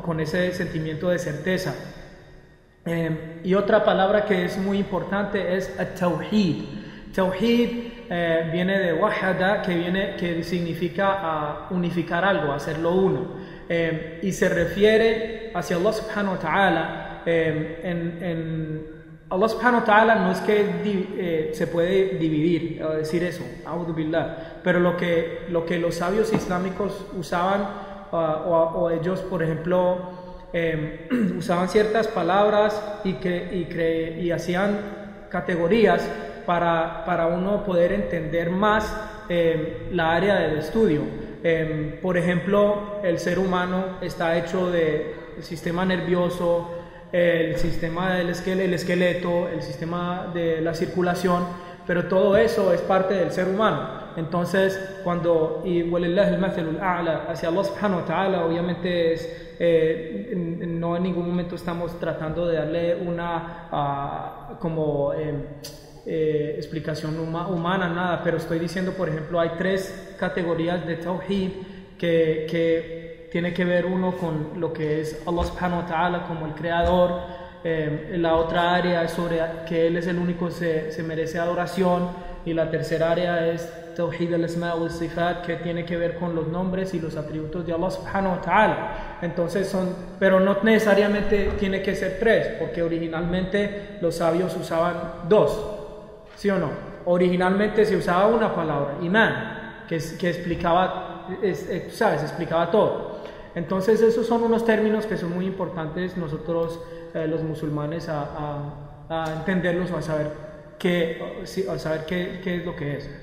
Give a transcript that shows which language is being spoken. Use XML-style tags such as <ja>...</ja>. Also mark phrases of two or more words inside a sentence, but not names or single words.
<es>Con ese sentimiento de certeza. Y otra palabra que es muy importante es at-tawhid. Tawhid viene de wahada, que significa unificar algo, hacerlo uno, y se refiere hacia</es> <ar>الله سبحانه وتعالى. الله سبحانه وتعالى</ar> <es>no es que se puede dividir, decir eso,</es> <ar>أعوذ بالله,</ar> <es>pero lo que los sabios islámicos usaban, o ellos, por ejemplo, usaban ciertas palabras y hacían categorías para uno poder entender más la área del estudio. Por ejemplo, el ser humano está hecho del sistema nervioso, el sistema del esqueleto, el sistema de la circulación, pero todo eso es parte del ser humano. Entonces, cuando</es> <ar>وَلِلَّهِ الْمَثَلُ الْأَعْلَى</ar> <es>hacia</es> <ar>الله سبحانه وتعالى,</ar> <es>obviamente no en ningún momento estamos tratando de darle una explicación humana, nada, pero estoy diciendo, por ejemplo, hay 3 categorías de Tawhid que tiene que ver uno con lo que es</es> <ar>الله سبحانه وتعالى</ar> <es>como el creador. La otra área es sobre que Él es el único que se merece adoración, y la tercera área es</es> <ar>توحيد الأسماء والصفات,</ar> <es>que tiene que ver con los nombres y los atributos de</es> <ar>الله سبحانه وتعالى.</ar> <es>Entonces pero no necesariamente tiene que ser 3, porque originalmente los sabios usaban 2, ¿sí o no? Originalmente se usaba una palabra, Imán, que explicaba, explicaba todo. Entonces esos son unos términos que son muy importantes nosotros los musulmanes a entenderlos o a saber qué es lo que es.</es>